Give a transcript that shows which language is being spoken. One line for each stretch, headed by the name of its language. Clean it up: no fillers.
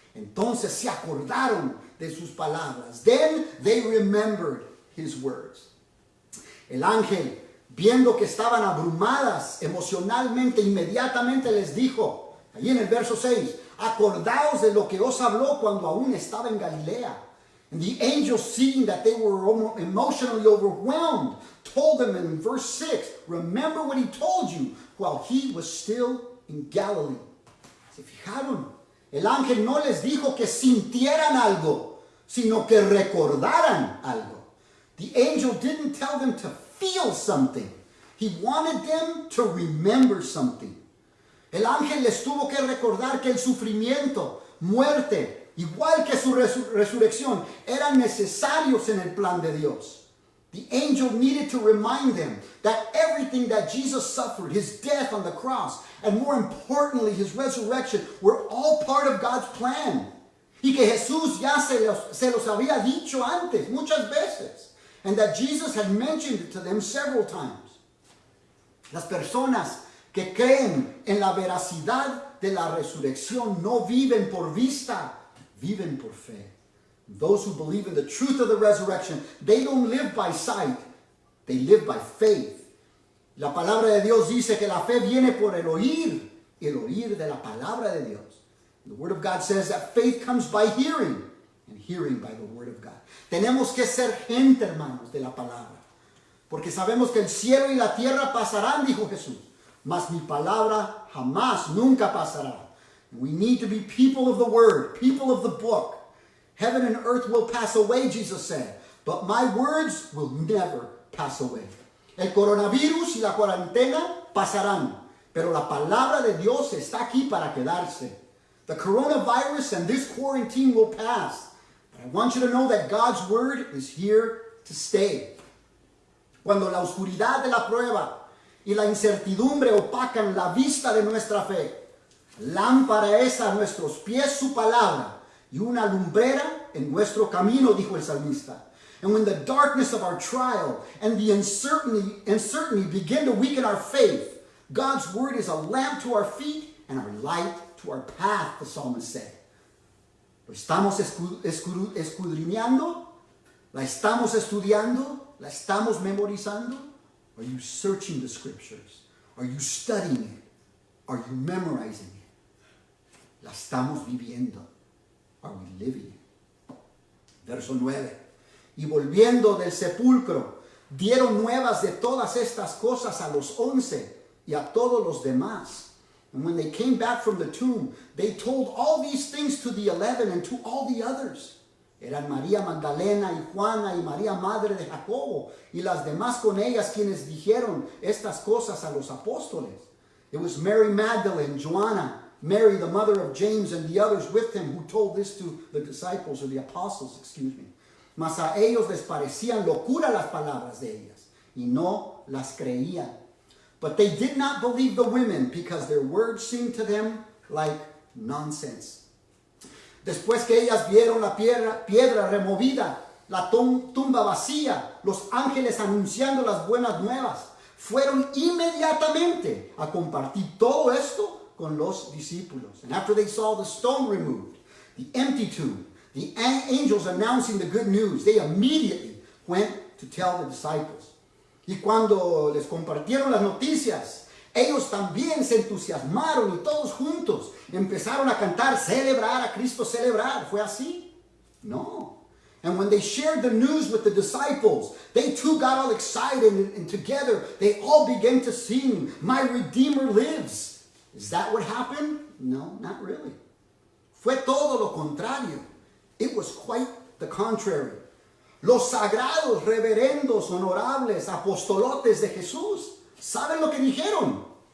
Spanish: Entonces se acordaron de sus palabras.
English: Then they remembered his words.
Spanish: El ángel, viendo que estaban abrumadas emocionalmente, inmediatamente les dijo, allí en el verso 6, acordaos de lo que os habló cuando aún estaba en Galilea.
English: And the angel, seeing that they were emotionally overwhelmed, told them in verse 6, remember what he told you while he was still in Galilee.
Spanish: ¿Se fijaron? El ángel no les dijo que sintieran algo, sino que recordaran algo.
English: The angel didn't tell them to feel something. He wanted them to remember something.
Spanish: El ángel les tuvo que recordar que el sufrimiento, muerte, igual que su resurrección, eran necesarios en el plan de Dios.
English: The angel needed to remind them that everything that Jesus suffered, his death on the cross, and more importantly, his resurrection, were all part of God's plan.
Spanish: Y que Jesús ya se los había dicho antes, muchas veces.
English: And that Jesus had mentioned it to them several times.
Spanish: Las personas que creen en la veracidad de la resurrección no viven por vista, viven por fe.
English: Those who believe in the truth of the resurrection, they don't live by sight, they live by faith.
Spanish: La palabra de Dios dice que la fe viene por el oír de la palabra de Dios.
English: The word of God says that faith comes by hearing, and hearing by the word of God.
Spanish: Tenemos que ser gente, hermanos, de la palabra. Porque sabemos que el cielo y la tierra pasarán, dijo Jesús. Mas mi palabra jamás, nunca pasará.
English: And we need to be people of the word, people of the book. Heaven and earth will pass away, Jesus said. But my words will never pass away.
Spanish: El coronavirus y la cuarentena pasarán. Pero la palabra de Dios está aquí para quedarse.
English: The coronavirus and this quarantine will pass. But I want you to know that God's word is here to stay.
Spanish: Cuando la oscuridad de la prueba y la incertidumbre opacan la vista de nuestra fe, lámpara es a nuestros pies su palabra y una lumbrera en nuestro camino, dijo el salmista.
English: And when the darkness of our trial and the uncertainty begin to weaken our faith, God's word is a lamp to our feet and our light to our path, the psalmist said.
Spanish: ¿Lo estamos escudriñando? ¿La estamos estudiando? ¿La estamos memorizando?
English: Are you searching the scriptures? Are you studying it? Are you memorizing it?
Spanish: ¿La estamos viviendo?
English: Are we living it?
Spanish: Verso 9. Y volviendo del sepulcro, dieron nuevas de todas estas cosas a los 11 y a todos los demás.
English: And when they came back from the tomb, they told all these things to the 11 and to all the others.
Spanish: Eran María Magdalena y Juana y María Madre de Jacobo y las demás con ellas quienes dijeron estas cosas a los apóstoles.
English: It was Mary Magdalene, Joanna, Mary the mother of James and the others with him who told this to the disciples or the apostles,
Spanish: Mas a ellos les parecían locura las palabras de ellas y no las creían.
English: But they did not believe the women because their words seemed to them like nonsense.
Spanish: Después que ellas vieron la piedra removida, la tumba vacía, los ángeles anunciando las buenas nuevas, fueron inmediatamente a compartir todo esto con los discípulos.
English: And after they saw the stone removed, the empty tomb, the angels announcing the good news, they immediately went to tell the disciples.
Spanish: Y cuando les compartieron las noticias, ellos también se entusiasmaron y todos juntos empezaron a cantar, celebrar a Cristo, celebrar. ¿Fue así? No.
English: And when they shared the news with the disciples, they too got all excited and together they all began to sing, "My Redeemer lives." Is that what happened? No, not really.
Spanish: Fue todo lo contrario.
English: It was quite the contrary.
Spanish: Los sagrados, reverendos, honorables, apostolotes de Jesús, ¿saben lo que dijeron?